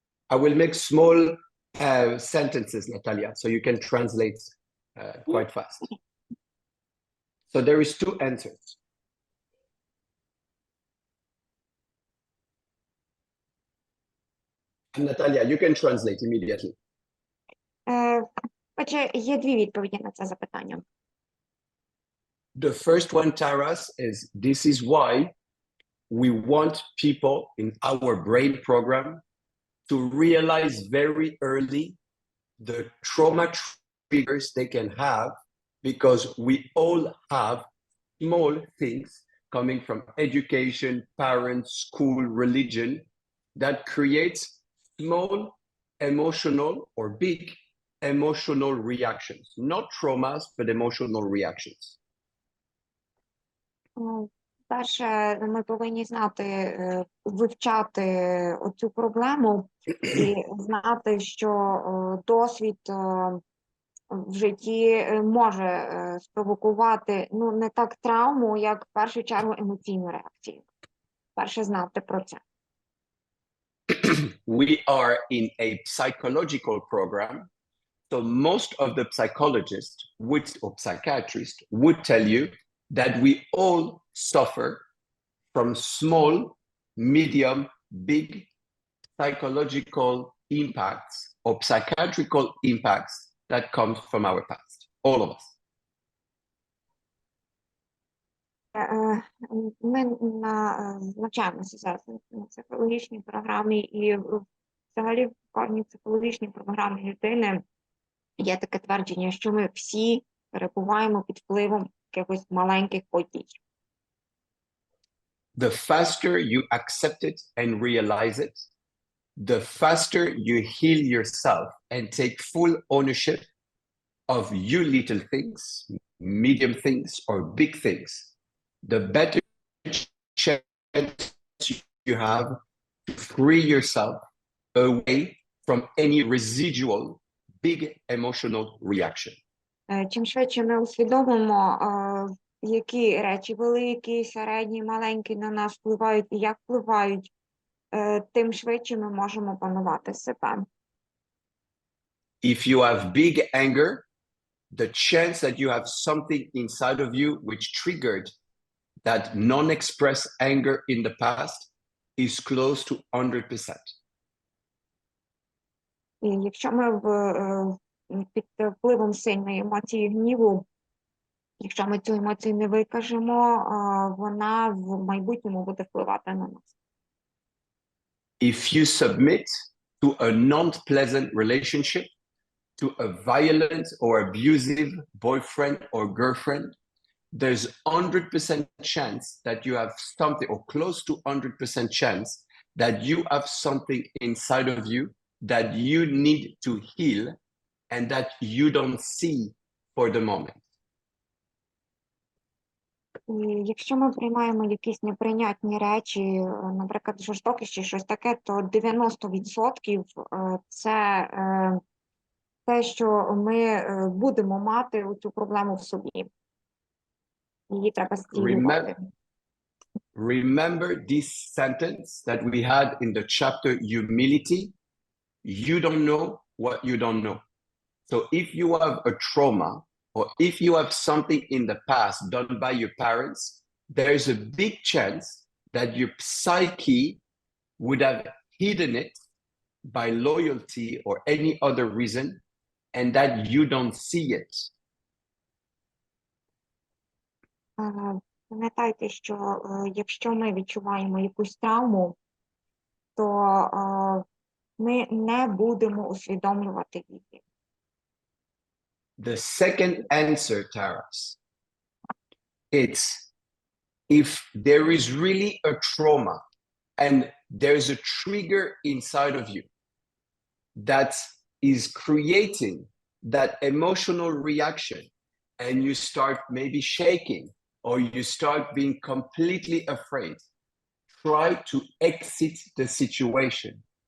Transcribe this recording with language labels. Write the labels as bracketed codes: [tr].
[en] I will make small sentences, Natalia, so you can translate quite fast. So there is two answers. And Natalia, you can translate immediately. [uk] Отже, є дві відповіді на це запитання. [en] The first one, Taras, is this is why we want people in our brain program to realize very early the trauma triggers they can have, because we all have small things coming from education, parents, school, religion that creates small emotional or big emotional reactions, not traumas, but emotional reactions. [uk] Перше, ми повинні знати, вивчати оцю проблему і знати, що досвід в житті може спровокувати, ну, не так травму, як в першу чергу емоційну реакцію. перше знати про це. [en] We are in a psychological program. So most of the psychologists or psychiatrists would tell you that we all suffer from small, medium, big psychological impacts or psychiatrical impacts that come from our past, all of us. [uk] Ми навчаємося зараз на психологічній програмі, і взагалі в кожній психологічній програмі людини є таке твердження, що ми всі перебуваємо під впливом якихось маленьких подій. [en] The faster you accept it and realize it, the faster you heal yourself and take full ownership of you little things, medium things, or big things, the better chance you have to free yourself away from any residual big emotional reaction. [uk] Чим швидше ми усвідомимо, які речі великі, середні, маленькі на нас впливають і як впливають, тим швидше ми можемо опанувати себе. [en] If you have big anger, the chance that you have something inside of you which triggered that non-expressed anger in the past is close to 100%. [uk] І якщо ми під впливом сильної емоції гніву, якщо ми цю емоцію не викажемо, вона в майбутньому буде впливати на нас. [en] If you submit to a non-pleasant relationship, to a violent or abusive boyfriend or girlfriend, there's 100% chance that you have something, or close to 100% chance that you have something inside of you that you need to heal and that you don't see for the moment. [uk] І якщо ми приймаємо якісь неприйнятні речі, наприклад, жорстокість чи щось таке, то 90% це те, що ми будемо мати цю проблему в собі. Її треба стілювати. [en] Remember this sentence that we had in the chapter humility. You don't know what you don't know. So if you have a trauma, or if you have something in the past done by your parents, there's a big chance that your psyche would have hidden it by loyalty or any other reason, and that you don't see it. [uk] Пам'ятайте, що якщо ми відчуваємо якусь травму, то ми не будемо усвідомлювати її. [en] The second answer, Taras, it's if there is really a trauma and there's a trigger inside of you that is creating that emotional reaction, and you start maybe shaking or you start being completely afraid, try to exit the situation.